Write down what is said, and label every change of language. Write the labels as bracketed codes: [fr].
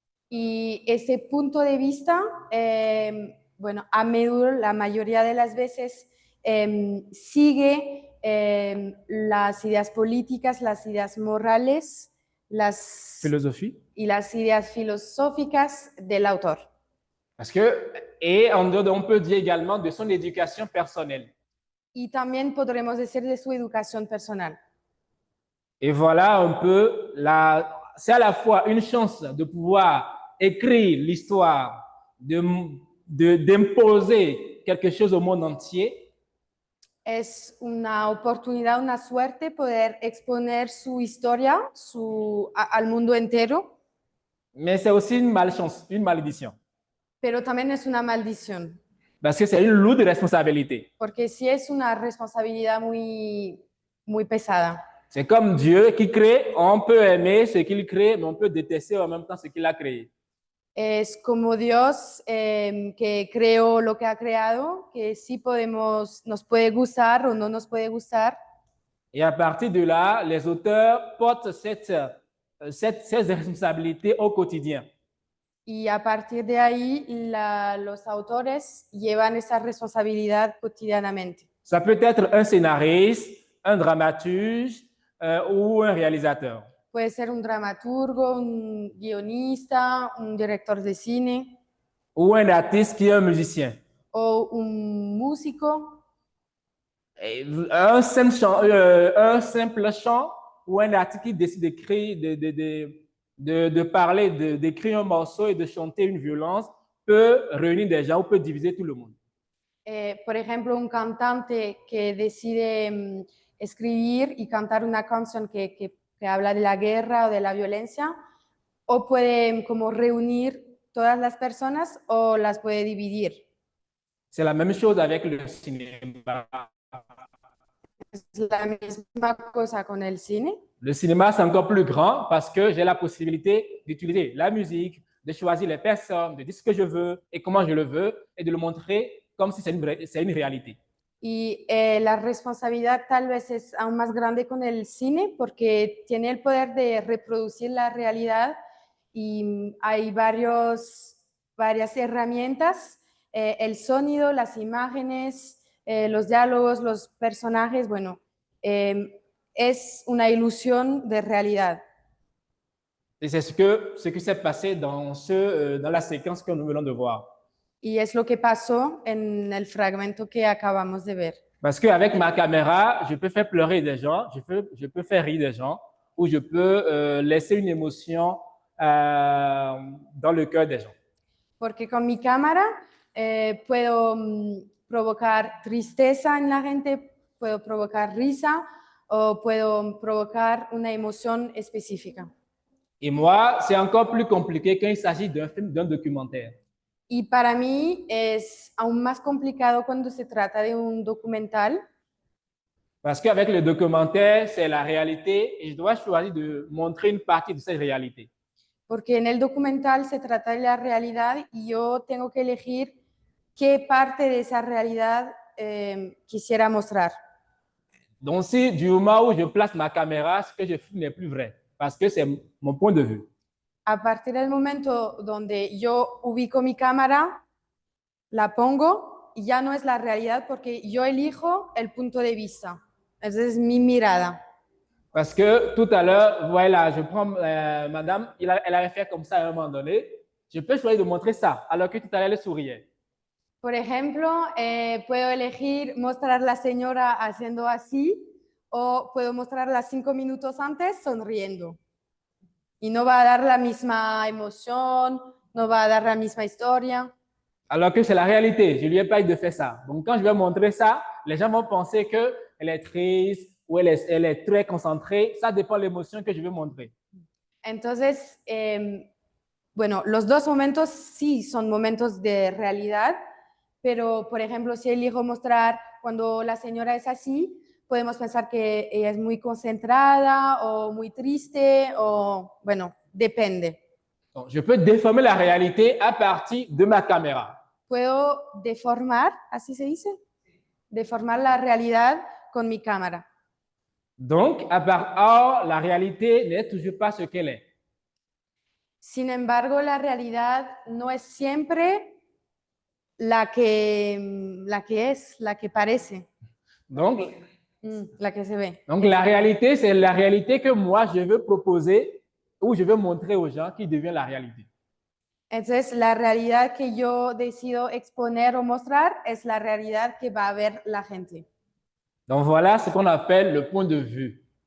[es] Y ese punto de vista, bueno, a menudo, la mayoría de las veces, sigue las ideas políticas, las ideas morales, [fr] Philosophie. [es] y las ideas filosóficas del autor. [fr] Parce que, et on peut dire également de son éducation personnelle. [es] Y también podremos decir de su educación personal. [fr] Et voilà un peu, c'est à la fois une chance de pouvoir écrire l'histoire, d'imposer quelque chose au monde entier. [es] Es una oportunidad, una suerte poder exponer su historia al mundo entero. [fr] Mais c'est aussi une malchance, une malédiction. [es] Pero también es una maldición. [fr] Parce que c'est une lourde responsabilité. [es] Porque sí es una responsabilidad muy, muy pesada. [fr] C'est comme Dieu qui crée, on peut aimer ce qu'il crée, mais on peut détester en même temps ce qu'il a créé. [es] Es como Dios que creó lo que ha creado, que sí nos puede gustar o no nos puede gustar. [fr] Et à partir de là, les auteurs portent cette responsabilité au quotidien. [es] Y a partir de ahí, los autores llevan esa responsabilidad cotidianamente. [fr] Ça peut être un scénariste, un dramaturge ou un réalisateur. [es] Puede ser un dramaturgo, un guionista, un director de cine. [fr] Ou un artiste qui est un musicien. [es] O un músico. [fr] Un simple chant ou un artiste qui décide d'écrire, de parler, d'écrire un morceau et de chanter une violence peut réunir des gens ou peut diviser tout le monde. [es] Por ejemplo, un cantante que decide escribir y cantar una canción que habla de la guerra o de la violencia, o puede como reunir todas las personas o las puede dividir. [fr] C'est la même chose avec le cinéma. [es] Es la misma cosa con el cine. [fr] Le cinéma, c'est encore plus grand parce que j'ai la possibilité d'utiliser la musique, de choisir les personnes, de dire ce que je veux et comment je le veux et de le montrer comme si c'est une réalité. [es] Y la responsabilidad tal vez es aún más grande con el cine porque tiene el poder de reproducir la realidad y hay varias herramientas, el sonido, las imágenes, los diálogos, los personajes, bueno, es una ilusión de realidad. [fr] Et c'est ce qui s'est passé dans la séquence que nous venons de voir. [es] Y es lo que pasó en el fragmento que acabamos de ver. [fr] Parce qu'avec ma caméra, je peux faire pleurer des gens, je peux faire rire des gens, ou je peux laisser une émotion dans le cœur des gens. [es] Porque con mi cámara puedo provocar tristeza en la gente, puedo provocar risa o puedo provocar una emoción específica. [fr] Et moi, c'est encore plus compliqué quand il s'agit d'un film, d'un documentaire. [es] Y para mí es aún más complicado cuando se trata de un documental. [fr] Parce qu'avec le documentaire, c'est la réalité et je dois choisir de montrer une partie de cette réalité. [es] Porque en el documental se trata de la realidad y yo tengo que elegir qué parte de esa realidad quisiera mostrar. [fr] Donc, si du moment où je place ma caméra, ce que je filme n'est plus vrai, parce que c'est mon point de vue. [es] A partir del momento donde yo ubico mi cámara, la pongo y ya no es la realidad porque yo elijo el punto de vista. Esa es mi mirada. [fr] Parce que tout à l'heure, voilà, je prends madame, elle avait fait comme ça à un moment donné. Je peux choisir de montrer ça, alors que tout à l'heure, elle souriait. [es] Por ejemplo, puedo elegir mostrar a la señora haciendo así o puedo mostrarla 5 minutos antes sonriendo. Y no va a dar la misma emoción, no va a dar la misma historia. [fr] Alors que c'est la réalité, je ne lui ai pas dit de faire ça. Donc, quand je vais montrer ça, les gens vont penser qu'elle est triste ou elle est très concentrée. Ça dépend de l'émotion que je veux montrer. [es] Entonces, bueno, los dos momentos sí son momentos de realidad, pero, por ejemplo, si elijo mostrar cuando la señora es así, podemos pensar que ella es muy concentrada o muy triste o, bueno, depende. [fr] Donc, je peux déformer la réalité à partir de ma caméra. [es] Puedo deformar, así se dice, deformar la realidad con mi cámara. [fr] Donc, or, la réalité n'est toujours pas ce qu'elle est. [es] Sin embargo, la realidad no es siempre la que es, la que parece. [fr] Donc, [es] la que se ve. [fr] Donc, la réalité, c'est la réalité que moi, je veux proposer ou je veux montrer aux gens qui devient la réalité. [es] Entonces, la realidad que yo decido exponer o mostrar es la realidad que va a ver la gente. [fr] Donc, voilà ce qu'on appelle le point de vue.